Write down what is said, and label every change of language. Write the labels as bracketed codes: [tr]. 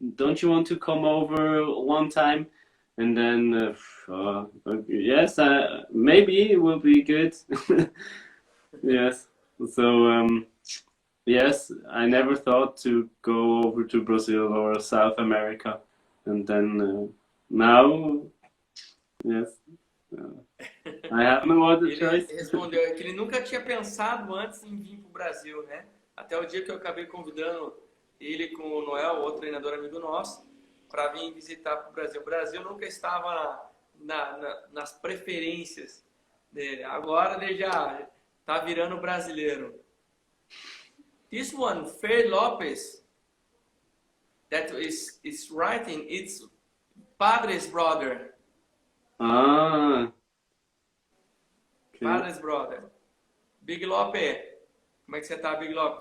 [en] Don't you want to come over one time?" And then, yes, maybe it will be good. Yes. So, yes, I never thought to go over to Brazil or South America. And then, now, yes, I have no other choice. [pt] Ele respondeu que ele nunca tinha pensado antes em vir para o Brasil, né? Até o dia que eu acabei convidando ele com o Noel, outro treinador amigo nosso, para vir visitar para o Brasil. O Brasil nunca estava nas preferências dele. Agora ele já está virando brasileiro. [en] This one, Fer Lopes, that is writing, it's Padre's brother. Ah. Okay. Padre's brother. [pt] Big Lope, como é que você está, Big Lope?